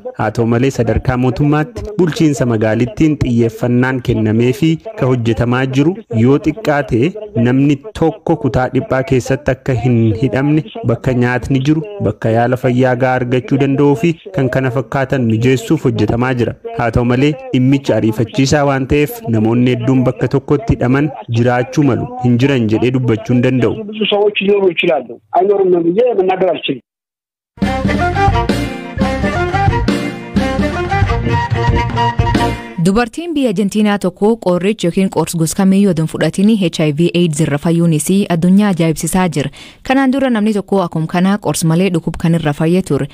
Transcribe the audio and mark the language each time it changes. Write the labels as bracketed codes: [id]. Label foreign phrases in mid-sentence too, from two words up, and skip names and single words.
[om] Haa ta'u malee sadarkaa mootummaatti bulchiinsa magaalittiin xiyyeeffannaan kennamee fi ka hojjetamaa jiru yoo xiqqaate namni tokko kutaa dhiphaa keessatti akka hin hidhamne bakka nyaatni jiru bakka yaala fayyaa gahaa argachuu danda'uu fi kan kana fakkaatan mijeessuuf hojjetamaa jira. Haa ta'u malee dhimmichi ariifachiisaa waan ta'eef namoonni hedduun bakka tokkotti hidhaman jiraachuu malu hin jiran jedhee dubbachuu hin danda'u. [am] ሰዎች ሊኖሩ ይችላሉ አይኖርም ብዬ መናገር አልችልም። [om] Dubartiin biyya Arjentiinaa tokko qorricha yookiin qorsa gosa kamiyyuu odoo fudhatiin HIV/AIDS irra fayyuunis addunyaa ajaa'ibsiisaa jira. Kanaan dura namni tokko akkuma kana qorsa malee dhukkuba kan irra fayyee ture.